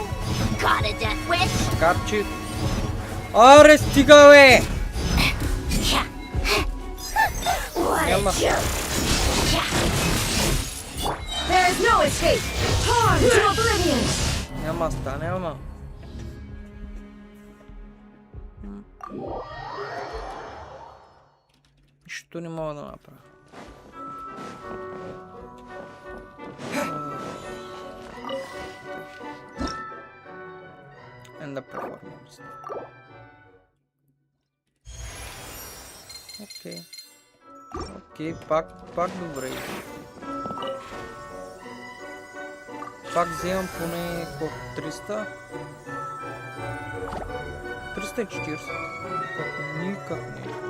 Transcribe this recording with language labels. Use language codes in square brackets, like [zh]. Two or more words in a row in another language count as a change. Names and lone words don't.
[en] Got a death wish? [bg] Макар че... Аре, стига, бе! [en] What [bg] Няма. [en] a joke! There is no escape! Torn to oblivion! [bg] Няма да стане, ама. Нищо не мога да направя. [en] And the performance. [bg] Окей. Окей, пак добре. Пак вземам поне колко? 300? 340. Никак не.